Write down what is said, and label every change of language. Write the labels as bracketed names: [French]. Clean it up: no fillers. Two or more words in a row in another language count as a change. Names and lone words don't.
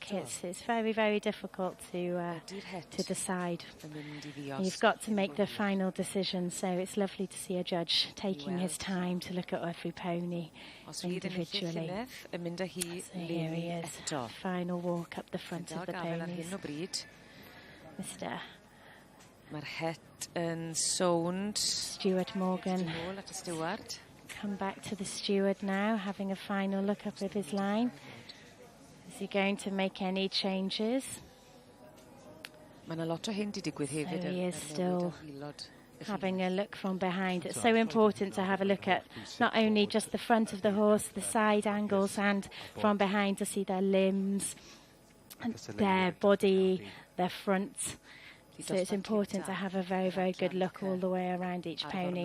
[English] It's very, very difficult to decide. You've got to make the final decision, so it's lovely to see a judge taking his time to look at every pony individually. So here he is, final walk up the front of the ponies. Mr. [Welsh] Mae'r het yn sownd. [English] Stuart Morgan. Come back to the steward now, having a final look up at his line. Is he going to make any changes? [Welsh] Mae 'na lot o hyn 'di digwydd hefyd. [English] So he is still having a look from behind. It's so important to have a look at not only just the front of the horse, the side angles, and from behind to see their limbs, and their body, their front. So it's important to have a very, very good look all the way around each pony.